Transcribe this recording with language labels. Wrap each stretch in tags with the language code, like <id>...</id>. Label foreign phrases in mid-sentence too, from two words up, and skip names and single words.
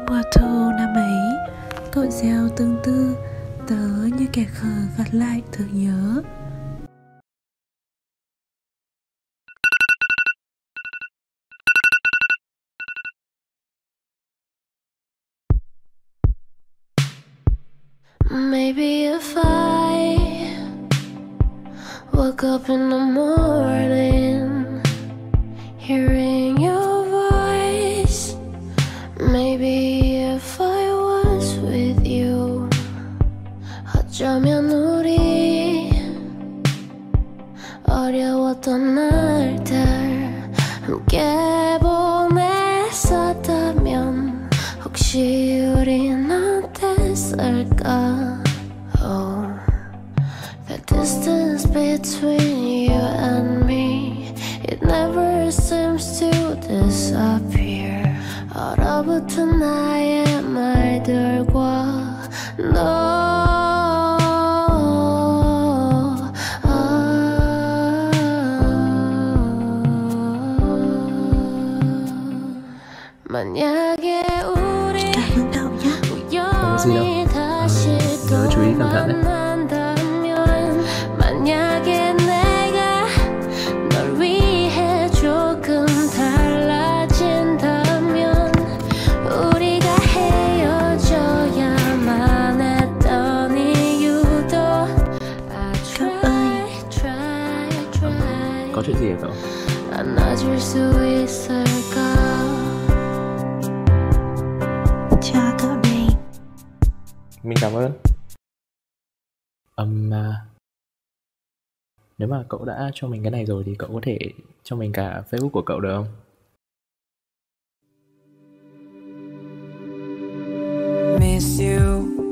<vi>thu năm ấy, cội gieo tương tư, tớ như kẻ khờ gạt lại thương nhớ.</vi> <en>Maybe if I woke up in the morning hearing your voice, maybe if I was with you,</en> <ko>어쩌면 우리 어려웠던 날들 함께 보냈었다면 혹시 우린 어땠을까?</ko> <en>Oh, the distance between you and me, it never seems to disappear.</en> <ko>얼어붙은 나의 말들과 너 만약에 우리 우연히 다시 또 만난다면, 만약에 내가 널 위해 조금 달라진다면, 우리가 헤어져야만 했던 이유도</ko> <en>I try.</en> <vi>Có chuyện gì hả cậu?</vi> <ko>안아줄 수 있을까?</ko> <vi>Cho cậu này. Mình cảm ơn. Nếu mà cậu đã cho mình cái này rồi thì cậu có thể cho mình cả Facebook của cậu được không?</vi> <en>Miss you.</en>